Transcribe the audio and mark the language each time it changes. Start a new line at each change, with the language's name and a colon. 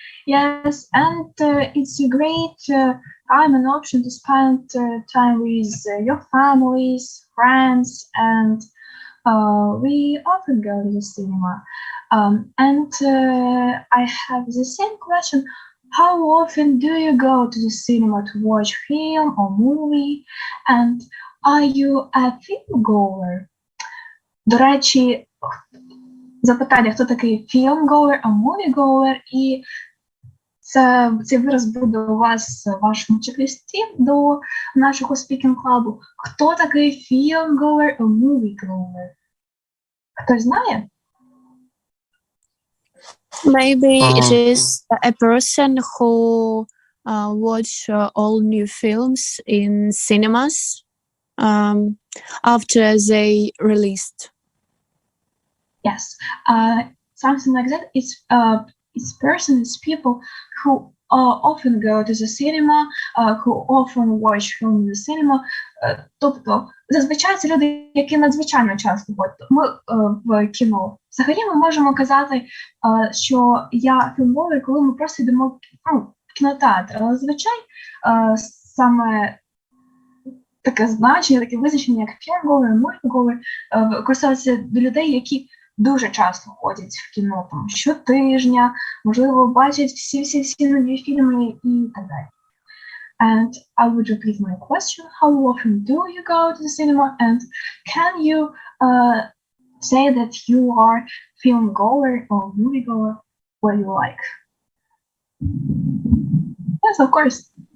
English: Yes, and it's a great time and option to spend time with your families, friends, and we often go to the cinema. And I have the same question. How often do you go to the cinema to watch film or movie? And are you a film goer?
Ukrainian: До речі, запитання, хто такий film goer, а movie goer? І цей вираз буде у вас в вашому чек-листі до нашого Speaking Club. Хто такий film goer or movie goer? Хтось знає?
English: Maybe it is a person who watch all new films in cinemas after they released. Yes, something like that. It's persons, people who often go to the cinema, who often watch film in the cinema.
Ukrainian: Тобто, зазвичай це люди, які надзвичайно часто ходять в кіно. Взагалі ми можемо казати, що я фільмовий, коли ми просто йдемо в кінотеатр. Але зазвичай саме таке значення, таке визначення, як фільмовий, мультиковий, використовується до людей, які дуже часто ходять в кіно, там, щотижня, можливо, бачать всі нові фільми і так далі.
English: And I would repeat my question. How often do you go to the cinema? And can you say that you are film goer or movie goer? What you like? Yes, of course.